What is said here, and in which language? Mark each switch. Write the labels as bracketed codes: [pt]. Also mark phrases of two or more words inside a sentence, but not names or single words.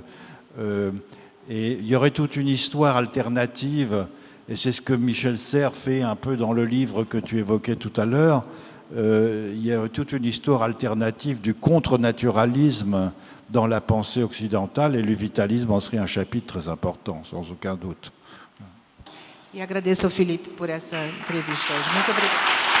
[fr] Et il y aurait toute une histoire alternative, et c'est ce que Michel Serres fait un peu dans le livre que tu évoquais tout à l'heure. Il y a toute une histoire alternative du contre-naturalisme dans la pensée occidentale, et le vitalisme en serait un chapitre très important, sans aucun doute. [pt] E agradeço ao Felipe por essa entrevista hoje. Muito obrigada.